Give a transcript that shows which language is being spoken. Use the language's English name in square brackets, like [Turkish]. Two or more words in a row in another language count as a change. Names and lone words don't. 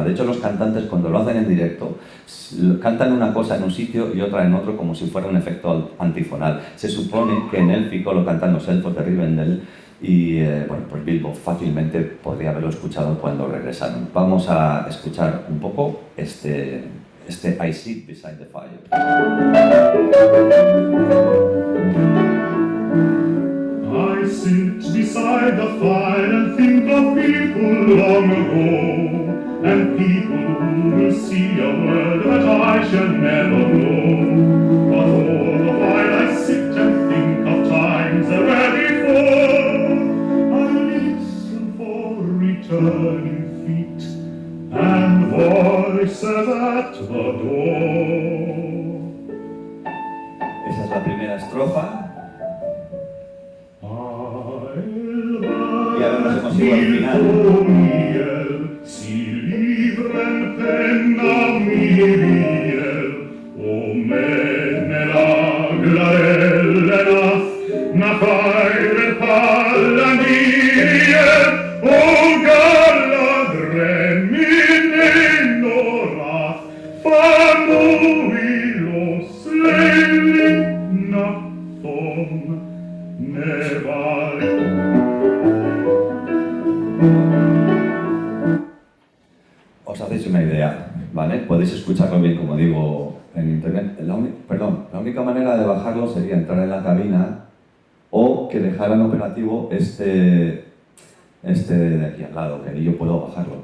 [Spanish] De hecho, los cantantes cuando lo hacen en directo cantan una cosa en un sitio y otra en otro como si fuera un efecto antifonal. Se supone que en élfico lo cantan los elfos de Rivendell y bueno, pues Bilbo fácilmente podría haberlo escuchado cuando regresaron. Vamos a escuchar un poco este I Sit Beside the Fire. [English] I sit beside the fire and think of people long ago, and people who will see a world that I shall never know. But all the while I sit and think of times that were before. I listen for returning feet and voices at the door. [Spanish] Esa es la primera estrofa. Y ahora nos hemos ido al final. [Sindarin] Si livren penna Miriel, o menela glarellenas, na fire pallandiriel, o galladre mininoras, famuilos leilina tom neval. [Spanish] Os hacéis una idea, ¿vale? Podéis escucharlo bien, como digo, en internet. La única manera de bajarlo sería entrar en la cabina o que dejaran operativo este de aquí al lado, que yo puedo bajarlo.